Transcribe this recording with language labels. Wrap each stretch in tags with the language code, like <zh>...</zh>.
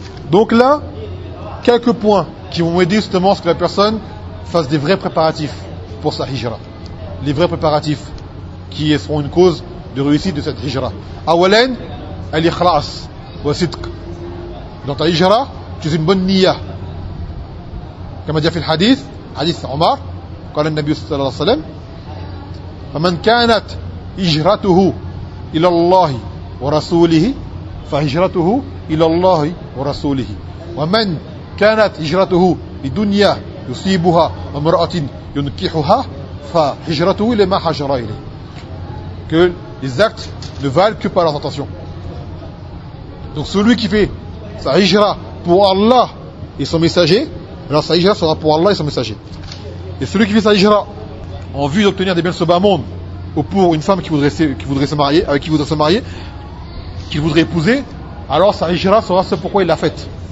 <fr>Donc là, quelques points qui vont aider justement à ce que la personne fasse des vrais préparatifs pour sa hijra. Les vrais préparatifs qui seront une cause de réussite de cette hijra.</fr> <ar>أولاً الإخلاص والصدق.</ar> <fr>Dans ta hijra, tu as une bonne niya. Comme a dit le hadith, hadith Omar,</fr> <ar>قال النبي صلى الله عليه وسلم فمن كانت هجرته إلى الله ورسوله فهجرته إلى الله ورسوله ومن كانت هجرته لدنيا يصيبها امرأة ينكحها فهجرته إلى ما هاجر إليه.</ar> <fr>Que les actes ne valent que par la tentation. Donc celui qui fait sa hijra pour Allah et son messager, alors sa hijra sera pour Allah et son messager. Et celui qui fait sa hijra en vue d'obtenir des biens de ce bas monde, ou pour une femme qui voudrait se marier, qu'il voudrait épouser, alors sa hijra sera ce pourquoi il l'a faite.</fr>